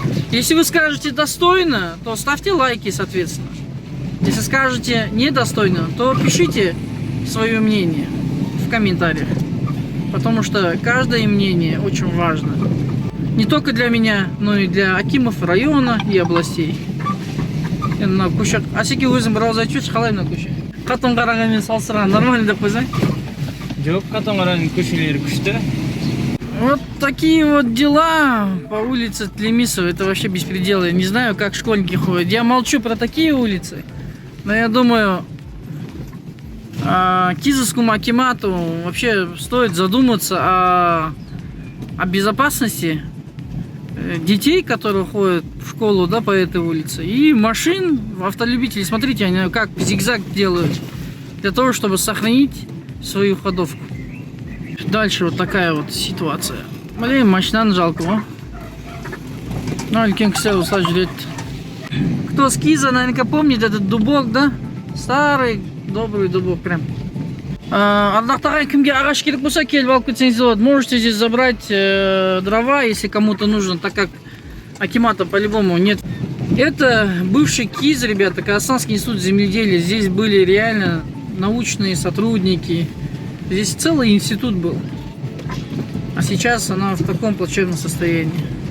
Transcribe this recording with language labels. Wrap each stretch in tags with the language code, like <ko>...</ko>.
<ru>Если вы скажете достойно, то ставьте лайки, соответственно. Если скажете недостойно, то пишите свое мнение в комментариях. Потому что каждое мнение очень важно. Не только для меня, но и для акимов района и областей.</ru> <kk>Асеке өзің бір ауыз айтып жүрші, қалай мына көше? Қатон қарағанмен салыстырған нормально деп қойсаң? Жоқ, Қатон қарағанның көшелері күшті.</kk> <ru>Вот такие вот дела по улице Тлемисова. Это вообще беспредел. Я не знаю, как школьники ходят. Я молчу про такие улицы. Но я думаю, Кизовскому акимату вообще стоит задуматься о безопасности детей, которые ходят в школу, да, по этой улице. И машин, автолюбителей. Смотрите, они как зигзаг делают. Для того, чтобы сохранить свою ходовку. Дальше вот такая вот ситуация. Блин, машинаны жалко, а?</ru> <kk>Ну, үлкен кісі осылай жүреді.</kk> <ru>Кто с Киза, наверняка помнит этот дубок, да? Старый, добрый дубок прям.</ru> <kk>Ардақты ағайын, кімге ағаш керек болса, келіп алып кетсеңіз болады.</kk> <ru>Можете здесь забрать дрова, если кому-то нужно, так как акимата по-любому нет. Это бывший КИЗ, ребята, Казахстанский институт земледелия. Здесь были реально научные сотрудники. Здесь целый институт был. А сейчас она в таком плачевном состоянии.</ru>